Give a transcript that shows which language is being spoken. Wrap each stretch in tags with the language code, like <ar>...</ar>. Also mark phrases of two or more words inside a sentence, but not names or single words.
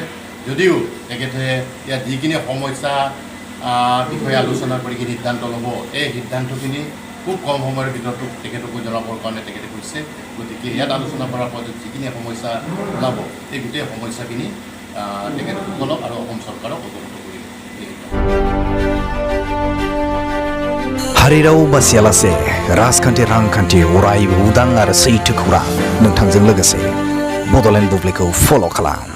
<as>যদিও তেখেতে ইয়াত যিখিনি সমস্যা বিষয়ে আলোচনা কৰি সিদ্ধান্ত ল'ব, এই সিদ্ধান্তখিনি খুব কম সময়ৰ ভিতৰতো তেখেতকো জনাবৰ কাৰণে তেখেতে কৈছে। গতিকে ইয়াত আলোচনা কৰাৰ পাছত যিখিনি সমস্যা ওলাব, এই গোটেই সমস্যাখিনি তেখেতসকলক আৰু অসম চৰকাৰক অৱগত কৰিব।</as> <brx>हारिराव बासियालासे राजखान्थि रांखान्थि अरायबो उदां आरो सैथो खौरां नोंथांजों लोगोसे बड'लेण्ड बुब्लिखौ फल' खालाम।</brx>